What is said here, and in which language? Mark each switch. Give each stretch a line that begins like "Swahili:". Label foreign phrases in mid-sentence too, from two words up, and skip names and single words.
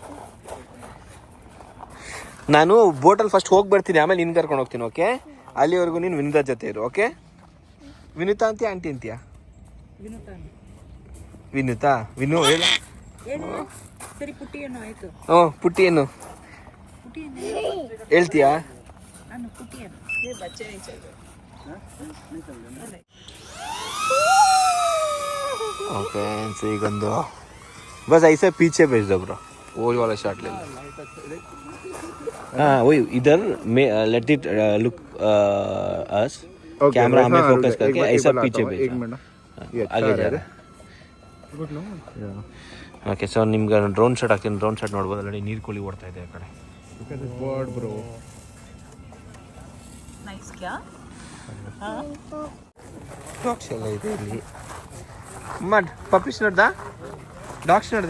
Kannada: ನಾನು ಬೋಟಲ್ಲಿ ಫಸ್ಟ್ ಹೋಗಿ ಬರ್ತೀನಿ, ಆಮೇಲೆ ನಿನ್ ಕರ್ಕೊಂಡು ಹೋಗ್ತೀನಿ. ಓಕೆ, ಅಲ್ಲಿವರೆಗೂ ನೀನು ವಿನುತಾ ಜೊತೆ ಇರು. ಓಕೆ, ವಿನುತಾ ಅಂತೀಯ ಆಂಟಿ ಅಂತೀಯ? ವಿನುತಾ, ವಿನು ಹೇಳ. ಹ್ಞೂ, ಪುಟ್ಟಿ ಏನು ಹೇಳ್ತೀಯಾ?
English: okay so
Hindi: गंदो बस ऐसे पीछे भेज दो ब्रो, वो वाला शॉट ले लो. हाँ वही इधर में
English: let it look us,
Hindi: कैमरा हमें फोकस करके ऐसा पीछे भेज. आगे जा रहा है.
English: okay so
Kannada: ನಿಮ್ಗೆ
English: drone shot
Kannada: ಹಾಕ್ತೀನಿ.
English: drone shot
Kannada: ನೋಡ್ಬೋದು, ಅಲ್ಲಿ ನೀರು ಕೋಳಿ ಓಡ್ತಾ ಇದೆ ಆ ಕಡೆ. ಡಾಗ್ಸ್ ಎಲ್ಲ ಇದೆ ಇಲ್ಲಿ. ಪಪ್ಪೀಸ್ ನೋಡ್ದಾ? ಡಾಗ್ಸ್ ನೋಡ್ದಾ?